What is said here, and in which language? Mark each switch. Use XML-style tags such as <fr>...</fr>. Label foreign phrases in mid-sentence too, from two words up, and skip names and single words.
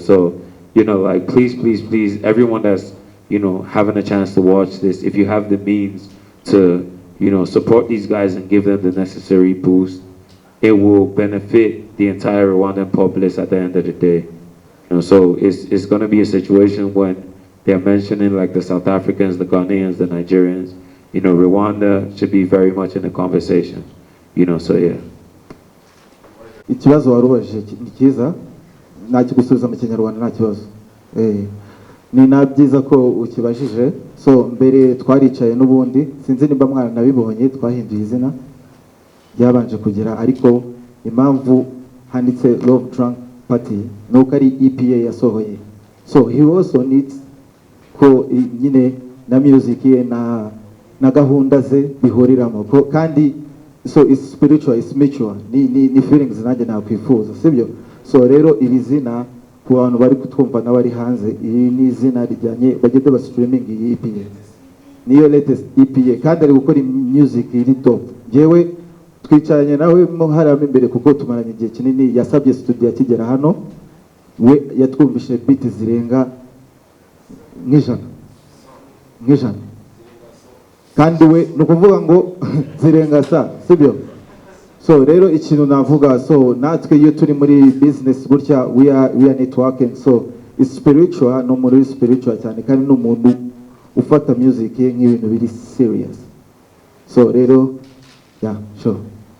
<en>So, you know, like, please, please, please, everyone that's, you know, having a chance to watch this, if you have the means to, you know, support these guys and give them the necessary boost, it will benefit the entire Rwandan populace at the end of the day. You know, so it's going to be a situation when they're mentioning, like, the South Africans, the Ghanaians, the Nigerians, you know, Rwanda should be very much in the conversation, you know, so yeah.</en> <rw>Ikibazo warubajije ni cyiza, nakigusubiza mu Kinyarwanda nta kibazo. Ni nabyiza ko ukibajije. So mbere twaricaye n'ubundi, sinzi nimba mwana nabibonye, twahinduye izina byabanje kugira, ariko impamvu handitse Love Drunk Party nuko ari EPA yasohoye.</rw> <en>So he also needs</en> <rw>ko nyine na music ye na gahunda ze bihuriramo ko, kandi</rw> <en>so it's spiritual, it's mutual,</en> <rw>ni feelings nanjye nakwifuza, sibyo? So rero iri zina ku bantu bari kutwumva n'abari hanze, iri ni izina rijyanye bagende ba streaming iyi EPA, niyo</rw> <en>latest EPA,</en> <rw>kandi ari gukora music iri top. Jewe twicaranye nawe mo haramo imbere kuko tumaranye igihe kinini, yasabye studio akigera hano, we yatwumvishe beat zirenga nk'ijana, kandi we nukuvuga ngo zirenga sa, sibyo? So rero ikintu navuga, so natwe iyo turi muri business gutya,</rw> <en>we are networking, so it's spiritual,</en> <rw>no muri spiritual cyane, kandi n'umuntu ufata music nk'ibintu biri serious. So rero</rw> <en>yeah, sure.</en>